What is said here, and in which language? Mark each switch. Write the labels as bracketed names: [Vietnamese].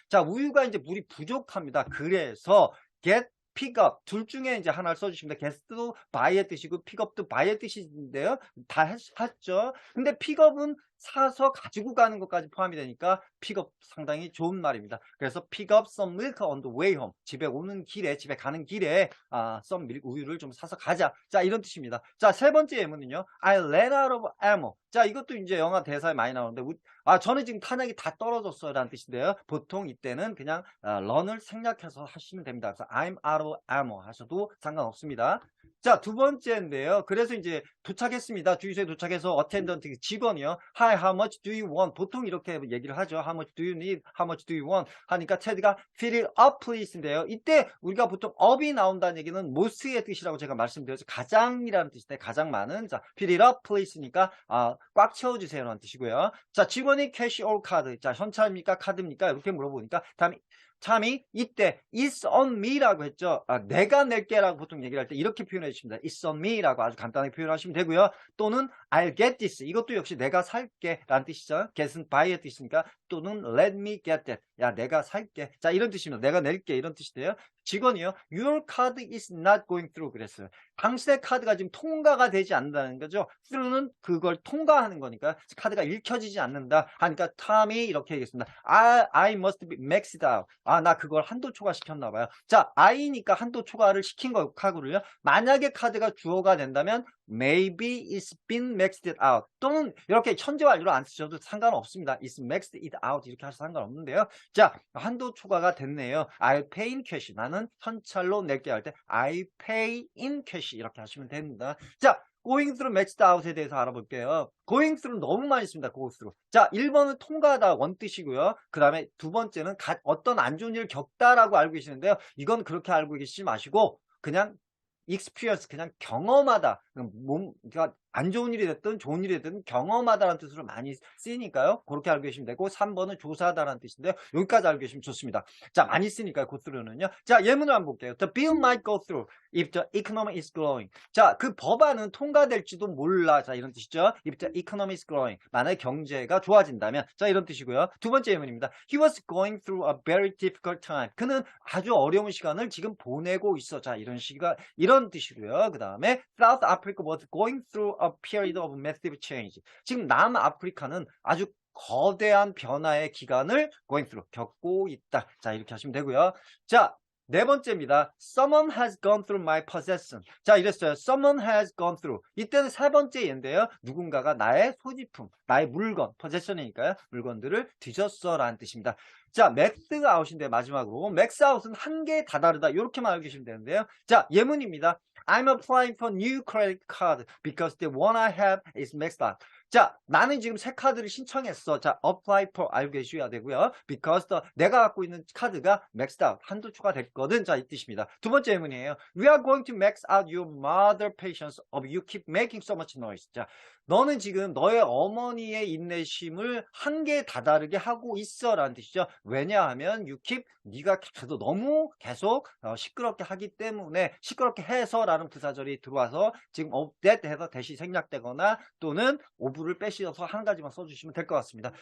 [Korean] 자, 우유가 이제 물이 부족합니다. 그래서 get pick up 둘 중에 이제 하나를 써주시면 됩니다. get도 buy의 뜻이고 pick up도 buy의 뜻인데요. 다 했죠. 근데 pick up은 사서 가지고 가는 것까지 포함이 되니까 픽업 상당히 좋은 말입니다. 그래서 [English] pick up some milk on the way home. [Korean] 집에 가는 길에 some milk 우유를 좀 사서 가자. 자, 이런 뜻입니다. 자, 세 번째 예문은요. [English] I ran out of ammo. [Korean] 자, 이것도 이제 영화 대사에 많이 나오는데 저는 지금 탄약이 다 떨어졌어요 라는 뜻인데요. 보통 이때는 그냥 run을 생략해서 하시면 됩니다. 그래서 [English] I'm out of ammo [Korean] 하셔도 상관없습니다. 자, 두 번째인데요. 그래서 이제 도착했습니다. 주유소에 도착해서 어텐던트 직원이요. [English] Hi, how much do you want? [Korean] 보통 이렇게 얘기를 하죠. [English] How much do you need? How much do you want? [Korean] 하니까 테드가 [English] fill it up please [Korean] 인데요. 이때 우리가 보통 up이 나온다는 얘기는 most의 뜻이라고 제가 말씀드렸죠. 가장이라는 뜻인데 가장 많은. 자, fill it up please니까 꽉 채워주세요라는 뜻이고요. 자, 직원이 [English] cash or card. [Korean] 자, 현찰입니까? 카드입니까? 이렇게 물어보니까 다음에 참이 이때 it's on me라고 했죠. 내가 낼게 라고 보통 얘기를 할 때 이렇게 표현해 주십니다. [English] it's on me [Korean] 라고 아주 간단하게 표현하시면 되고요. [English] 또는 I'll get this. [Korean] 이것도 역시 내가 살게 라는 뜻이죠. get은 buy의 뜻이니까 또는 [English] let me get that. [Korean] 야, 내가 살게. 자, 이런 뜻입니다. 내가 낼게 이런 뜻인데요. 직원이요. [English] Your card is not going through [Korean] 그랬어요. 당신의 카드가 지금 통과가 되지 않는다는 거죠. through는 그걸 통과하는 거니까 카드가 읽혀지지 않는다 하니까 탐이 이렇게 얘기했습니다. [English] I must be maxed out. [Korean] 나 그걸 한도 초과시켰나 봐요. 자, I니까 한도 초과를 시킨 거고요. 만약에 카드가 주어가 된다면 [English] maybe it's been maxed out. [Korean] 또는 이렇게 현재 완료로 안 쓰셔도 상관없습니다. [English] it's maxed it out [Korean] 이렇게 하셔도 상관없는데요. 자, 한도 초과가 됐네요. [English] I'll pay in cash. [Korean] 나는 현찰로 낼게 할 때 [English] I pay in cash [Korean] 이렇게 하시면 됩니다. 자, going through maxed out에 대해서 알아볼게요. going through 너무 많이 씁니다. [English] go through. [Korean] 자, 1번은 통과하다 원뜻이고요. 그 다음에 두 번째는 어떤 안 좋은 일을 겪다라고 알고 계시는데요. 이건 그렇게 알고 계시지 마시고 그냥 experience 그냥 경험하다. 그러니까 안 좋은 일이 됐든 좋은 일이 됐든 경험하다라는 뜻으로 많이 쓰이니까요. 그렇게 알고 계시면 되고 3번은 조사하다라는 뜻인데요. 여기까지 알고 계시면 좋습니다. 자, 많이 쓰니까요. go through는요. 자, 예문을 한번 볼게요. [English] The bill might go through if the economy is growing. [Korean] 자, 그 법안은 통과될지도 몰라. 자, 이런 뜻이죠. [English] If the economy is growing. [Korean] 만약에 경제가 좋아진다면. 자, 이런 뜻이고요. 두 번째 예문입니다. [English] He was going through a very difficult time. [Korean] 그는 아주 어려운 시간을 지금 보내고 있어. 자, 이런 뜻이고요. 그 다음에 [English] South Africa was going through a period of massive change. [Korean] 지금 남아프리카는 아주 거대한 변화의 기간을 going through, 겪고 있다. 자, 이렇게 하시면 되고요. 자, 네 번째입니다. [English] Someone has gone through my possession. [Korean] 자, 이랬어요. [English] Someone has gone through. [Korean] 이때는 세 번째 예인데요. 누군가가 나의 소지품, 나의 물건, possession이니까요. 물건들을 뒤졌어 라는 뜻입니다. 자, max out인데 마지막으로 max out은 한계에 다다르다. 이렇게만 알고 계시면 되는데요. 자, 예문입니다. [English] I'm applying for new credit card because the one I have is maxed out. [Korean] 자, 나는 지금 새 카드를 신청했어. 자, apply for 알고 계셔야 되고요. because 내가 갖고 있는 카드가 maxed out, 한도 초과됐거든. 자, 이 뜻입니다. 두 번째 예문이에요. [English] We are going to max out your mother patience of you keep making so much noise. [Korean] 자, 너는 지금 너의 어머니의 인내심을 한계에 다다르게 하고 있어 라는 뜻이죠. 왜냐하면 you keep, 네가 너무 계속 시끄럽게 하기 때문에 시끄럽게 해서 라는 부사절이 들어와서 지금 of that 해서 대시 생략되거나 또는 오브를 빼셔서 한 가지만 써주시면 될 것 같습니다.